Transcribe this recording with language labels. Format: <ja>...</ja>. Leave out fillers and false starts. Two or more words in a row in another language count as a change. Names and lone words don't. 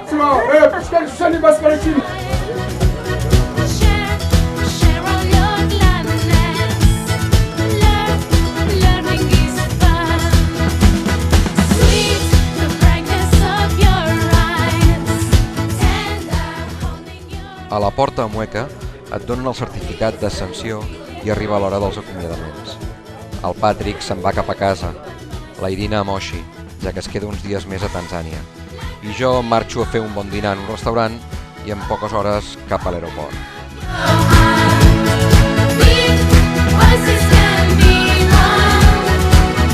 <en>Share all your gladness. Learning is fun. Sweet, the brightness of your eyes. Tender, holding your...</en> <ca>A la porta Mueca et donen el certificat d'ascensió i arriba l'hora dels acomiadaments. El Patrick se'n va cap a casa, la Irina a Moshi, ja que es queda uns dies més a Tanzània. I jo marxo a fer un bon dinar en un restaurant i en poques hores cap a l'aeroport.</ca> <en>Voices can be one.</en>